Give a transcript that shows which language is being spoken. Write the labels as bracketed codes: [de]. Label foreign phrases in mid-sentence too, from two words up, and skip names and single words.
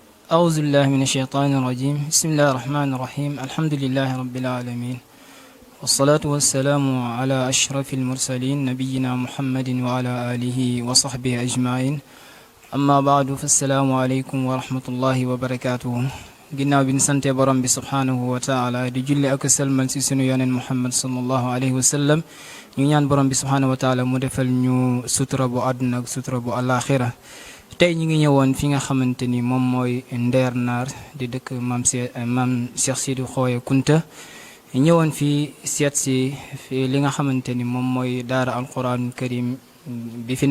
[ar] أعوذ بالله من الشيطان الرجيم بسم الله الرحمن الرحيم الحمد لله رب العالمين والصلاة والسلام على أشرف المرسلين نبينا محمد وعلى آله وصحبه أجمعين أما بعد فالسلام عليكم ورحمة الله وبركاته [wo] ginnaaw bi ñu sante borom bi [ar] سبحانه وتعالى [wo] di julli ak selmal ci sunu yoneen [ar] محمد صلى الله عليه وسلم [wo] ñu ñaan borom bi [ar] سبحانه وتعالى [wo] mu defal ñu sutura bu àdduna ak sutura bu alaxira tey ñu ngi ñëwoon fi nga xamante ni moom mooy Ndeer Naar di dëkk maam Cheikh Sidi Xooye Kunta ñëwoon fi seet si fi li nga xamante ni moom mooy daara [ar] القرآن الكريم [wo] bi fi